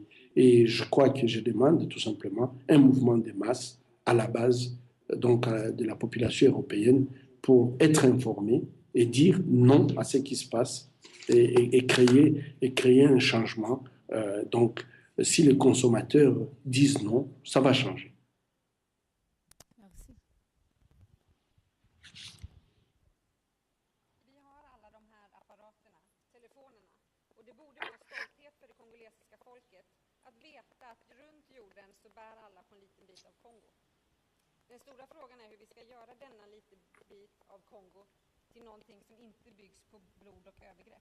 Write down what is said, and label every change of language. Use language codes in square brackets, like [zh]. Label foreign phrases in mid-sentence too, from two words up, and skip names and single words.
[fr] Et je crois que je demande tout simplement un mouvement de masse à la base donc, de la population européenne pour être informé et dire non à ce qui se passe et créer un changement. Donc, si les consommateurs disent non, ça va changer. Merci. [sv] Vi har alla de här apparaterna, telefonerna, och det borde vara stolthet för det kongolesiska folket att veta att runt jorden så bär alla på en liten bit av Kongo. Den stora frågan är hur vi ska göra denna liten bit av Kongo till någonting som inte byggs på blod och övergrepp.